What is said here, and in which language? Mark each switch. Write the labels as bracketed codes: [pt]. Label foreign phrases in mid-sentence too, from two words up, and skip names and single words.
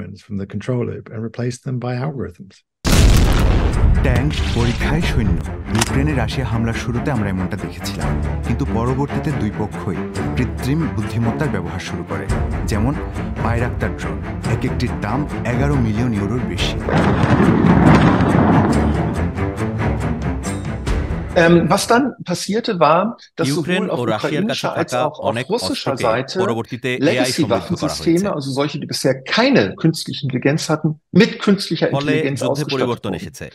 [bn] ট্যাঙ্ক, পরীক্ষায় সৈন্য। ইউক্রেনে রাশিয়া হামলার শুরুতে আমরা এমনটা দেখেছিলাম, কিন্তু পরবর্তীতে দুই পক্ষই কৃত্রিম বুদ্ধিমত্তার ব্যবহার শুরু করে। যেমন বাইরাক্তার ড্রোন, এক একটির দাম 11 মিলিয়ন ইউরোর বেশি। [de] Was dann passierte war, dass sowohl auf ukrainischer als auch auf russischer Seite Legacy-Waffensysteme, also solche, die bisher keine künstliche Intelligenz hatten, mit künstlicher Intelligenz ausgestattet wurden.